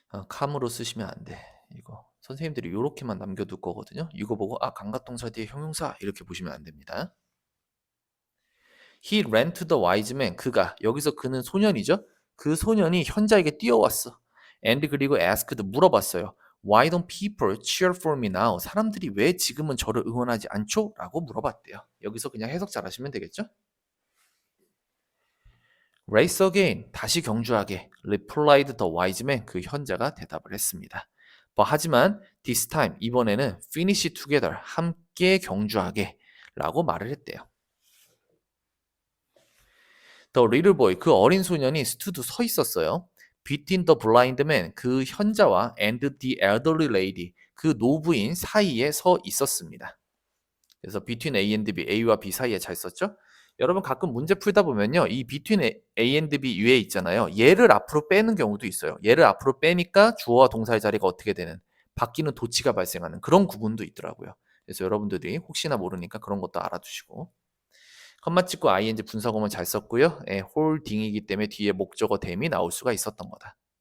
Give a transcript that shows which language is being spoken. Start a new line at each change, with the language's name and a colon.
Korean: calm으로 쓰시면 안 돼. 이거 선생님들이 이렇게만 남겨둘 거거든요. 이거 보고 감각동사 뒤에 형용사 이렇게 보시면 안 됩니다.
English: He ran to the wise man.
Korean: 그가 여기서 그는 소년이죠. 그 소년이 현자에게 뛰어왔어. And 그리고 asked 물어봤어요.
English: Why don't people cheer for me now?
Korean: 사람들이 왜 지금은 저를 응원하지 않죠? 라고 물어봤대요. 여기서 그냥 해석 잘 하시면 되겠죠?
English: Race again.
Korean: 다시 경주하게.
English: Replied the wise man.
Korean: 그 현자가 대답을 했습니다.
English: 하지만 this time 이번에는 finish together.
Korean: 함께 경주하게 라고 말을 했대요.
English: The little boy,
Korean: 그 어린 소년이
English: stood
Korean: 서 있었어요.
English: Between the blind man,
Korean: 그 현자와
English: and the elderly lady,
Korean: 그 노부인 사이에 서 있었습니다. 그래서
English: between A and B,
Korean: A와 B 사이에 잘 썼죠? 여러분 가끔 문제 풀다 보면요. 이
English: between A and B
Korean: 위에 있잖아요. 얘를 앞으로 빼는 경우도 있어요. 얘를 앞으로 빼니까 주어와 동사의 자리가 어떻게 되는, 바뀌는 도치가 발생하는 그런 구분도 있더라고요. 그래서 여러분들이 혹시나 모르니까 그런 것도 알아두시고. 컴마 찍고 ing 분사구문 잘 썼고요. 홀딩이기 때문에 뒤에 목적어 댐이 나올 수가 있었던 거다.